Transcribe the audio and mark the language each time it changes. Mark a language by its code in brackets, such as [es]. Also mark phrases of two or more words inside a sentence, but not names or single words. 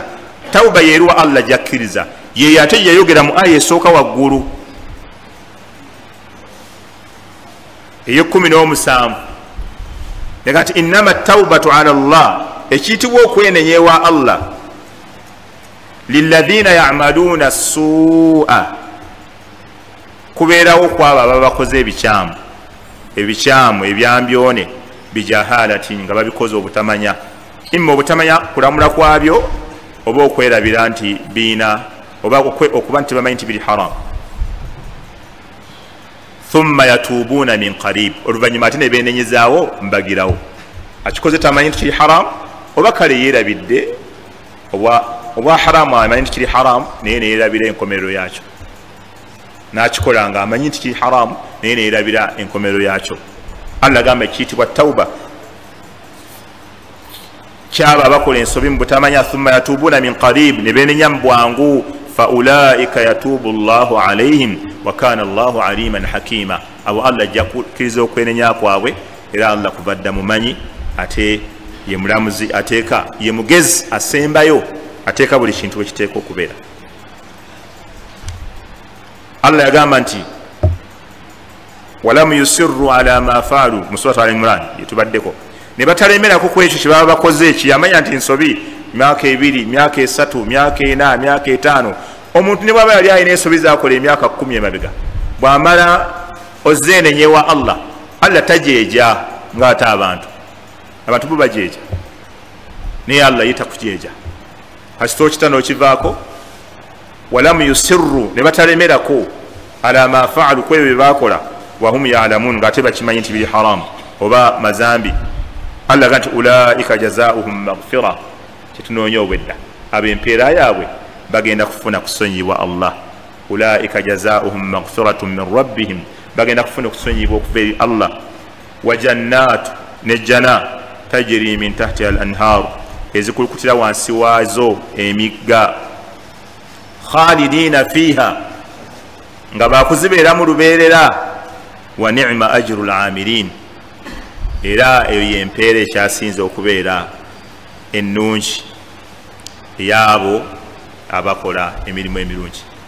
[lg] Tauba yeruwa Allah jakkiriza, ye ate yayogera mu aya esooka waggulu ey'17 negati [ar] إنما التوبة على الله, [lg] ekiyitibwa okwenenyewa Allah, [ar] للذين يعملون السوء, [lg] kubeerawo kwabo ababa bakoze ebikyamu ebyambyone, bijahalatin, nga babikoze obutamanya. Imma obutamanya kulamula kwabyo, oba okwerabira nti biina, oba okuba nti bamanyi nti biri haram. [ar] ثم يتوبون من قريب, [lg] oluvannyuma ate ne beenenyezaawo mbagirawo. Akikoze tamanyi nti kiri haram, oba kale yeerabidde, oba haramu amanyi nti kiri haram naye neerabira enkomerero yakyo, n'akikola nga amanyi nti kiri haram naye neerabira enkomerero yakyo. Allah agamba ekiyitibwa tauba kyaba abakola ensobi mu butamanya. [ar] ثم يتوبون من قريب, [lg] ne beenenya mu bwangu. [ar] فأولئك يتوب الله عليهم وكان الله عليما حكيما, [lg] abo Allah ajja kukkiriza okwenenya kwabwe, era Allah kubadda mumanyi, ate ye mulamuzi, ateeka ye mugezi asembayo, ateeka buli kintu ekiteeka okubeera. Allah yagamba nti [ar] ولم يصروا على ما فعلوا [lg] mu suratu Al-Imran yetubaddeko, ne batalemerako ku ekyo kye baba bakoze, kiyamanya nti nsobi myaka 2, myaka 3, myaka 4, myaka 5. Omuntu ne bwaba yali alina ensobi zakola emyaka 10 emabega, bw'amala ozeenenyewa Allah, Allah tajeeja ng'ate abantu bo bajeeja, naye Allah yita kujeeja. Kasita okita n'okivaako, [ar] ولم يصروا, [lg] ne batalemerako [ar] على ما فعلوا, [lg] ku ebyo bye baakola, [ar] وهم يعلمون, [lg] ng'ate bakimanyi nti biri haramu oba mazambi. Allah ganti [ar] أولئك جزاؤهم مغفرة, [lg] kyetunoonya obwedda, ab'empeera yaabwe bagenda kufuna kusonyibwa Allah. [ar] أولئك جزاؤهم مغفرة من ربهم, [lg] bagenda kufuna kusonyibwa okuva eri Allah. [ar] وجنات, nejjana, تجري من تحت الأنهار, [lg] ezikulukutira wansi waazo emigga. [ar] خالدين فيها, [lg] nga bakuzibeera mu lubeerera. [ar] ونعم أجر العاملين, [lg] era eyo yempeera ekyasinze okubeera ennungi ey'abo abakola emirimu emirungi.